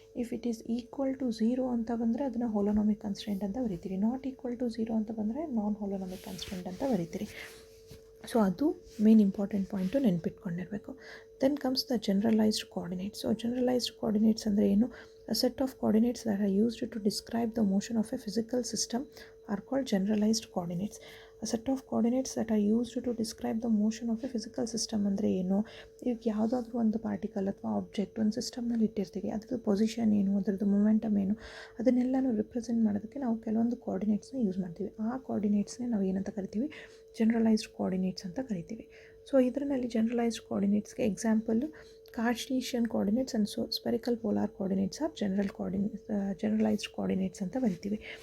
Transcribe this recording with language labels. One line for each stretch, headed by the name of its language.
English: if it is equal to 0
Kannada: ಅಂತ ಬಂದರೆ ಅದನ್ನು ಹೊಲೋನಾಮಿಕ್ ಕನ್ಸ್ಟ್ರೆಂಟ್ ಅಂತ ಬರಿತೀರಿ. ನಾಟ್ ಈಕ್ವಲ್ ಟು 0 ಅಂತ ಬಂದರೆ ನಾನ್ ಹೊಲೋನಾಮಿಕ್ ಕನ್ಸ್ಟ್ರೆಂಟ್ ಅಂತ ಬರಿತೀರಿ. ಸೊ ಅದು main important point, ನೆನ್ಪಿಟ್ಕೊಂಡಿರಬೇಕು.
English: Then comes the generalised coordinates.
Kannada: So generalised coordinates ಅಂದರೆ ಏನು?
English: A set of coordinates that are used to describe the motion of a physical system are called generalized coordinates. A set of coordinates that are used to describe the motion of a physical system
Kannada: ಅಂದರೆ ಏನು? ಈಗ ಯಾವುದಾದ್ರೂ ಒಂದು particle ಅಥವಾ object ಒಂದು ಸಿಸ್ಟಮ್ನಲ್ಲಿ ಇಟ್ಟಿರ್ತೀವಿ, ಅದ್ರದ್ದು ಪೊಸಿಷನ್ ಏನು, ಅದರದ್ದು ಮೊಮೆಂಟಮ್ ಏನು, ಅದನ್ನೆಲ್ಲನೂ ರಿಪ್ರೆಸೆಂಟ್ ಮಾಡೋದಕ್ಕೆ ನಾವು ಕೆಲವೊಂದು ಕೋಆರ್ಡಿನೇಟ್ಸ್ನ ಯೂಸ್ ಮಾಡ್ತೀವಿ. ಆ ಕೋಆರ್ಡಿನೇಟ್ಸ್ನೇ ನಾವು ಏನಂತ ಕರಿತೀವಿ, ಜನರಲೈಸ್ಡ್ ಕೋಆರ್ಡಿನೇಟ್ಸ್ ಅಂತ ಕರಿತೀವಿ. ಸೊ ಇದರಲ್ಲಿ generalised ಕೋಆರ್ಡಿನೇಟ್ಸ್ಗೆ example ಕಾರ್ಟೀಷಿಯನ್ coordinates and spherical polar coordinates R generalised coordinates ಅಂತ ಬರಿತೀವಿ.